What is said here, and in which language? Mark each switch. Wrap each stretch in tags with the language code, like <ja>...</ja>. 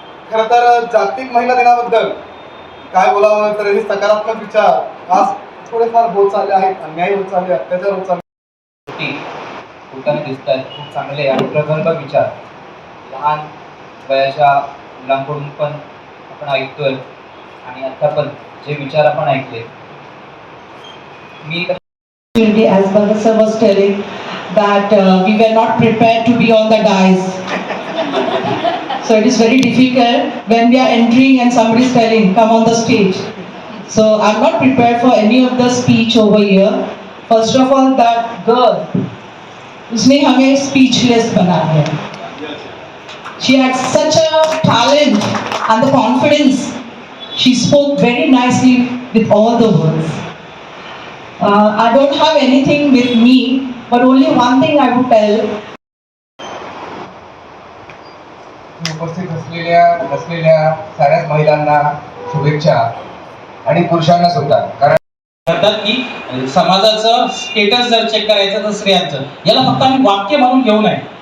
<mr>खरं तर जागतिक महिला दिनाबद्दल काय बोलावं तर हे सकारात्मक विचार आज थोडेफार होत चालले आहेत. अन्याय होत चालले, अत्याचार होत चालले होताना दिसत आहेत. खूप चांगले आणि प्रगल्भ विचार लहान वयाच्या मुलांकडून पण आपण ऐकतोय आणि आता पण जे विचार आपण ऐकले. मी</mr> <en>as Bhagat was telling that we were not prepared to be on the dais. So it is very difficult when we are entering and somebody is telling, come on the stage. So I'm not prepared for any of the speech over here. First of all, that girl,</en> <hi>उसने हमें speechless बना है.</hi> <en>She had such a talent and the confidence. She spoke very nicely with all the words. I don't have anything with me, but only one thing I would tell.</en> <mr>उपस्थित असलेल्या साऱ्याच महिलांना शुभेच्छा आणि पुरुषांना सुद्धा. कारण म्हणतात की समाजाचं स्टेटस जर चेक करायचं तर स्त्रियांचं, याला फक्त आम्ही वाक्य म्हणून घेऊ नये.</mr>